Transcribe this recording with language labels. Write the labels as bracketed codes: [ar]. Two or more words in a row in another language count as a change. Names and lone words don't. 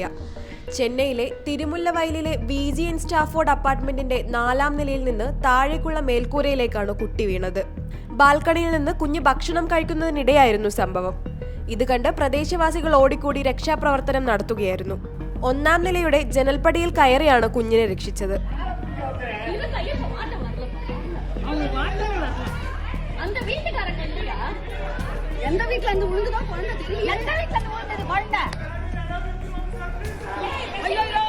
[ml] ചെന്നൈയിലെ തിരുമുല്ലവയലിലെ VGN സ്റ്റാഫോർഡ് അപ്പാർട്ട്മെന്റിന്റെ 4-ാം നിലയിൽ നിന്ന് താഴേക്കുള്ള മേൽക്കൂരയിലേക്കാണ് കുട്ടി വീണത്. ബാൽക്കണിയിൽ നിന്ന് കുഞ്ഞ് ഭക്ഷണം കഴിക്കുന്നതിനിടെയായിരുന്നു സംഭവം. ഇത് കണ്ട് പ്രദേശവാസികൾ ഓടിക്കൂടി രക്ഷാപ്രവർത്തനം നടത്തുകയായിരുന്നു. 1-ാം നിലയുടെ ജനൽപ്പടിയിൽ കയറിയാണ് കുഞ്ഞിനെ രക്ഷിച്ചത്. [ta] அந்த வீட்டுக்காரங்க இல்லையா? எந்த வீட்ல இருந்து விழுந்துதோ குழந்தை தெரியல. எந்த வீட்ல இருந்து விழுந்தது குழந்தை? ஐயோ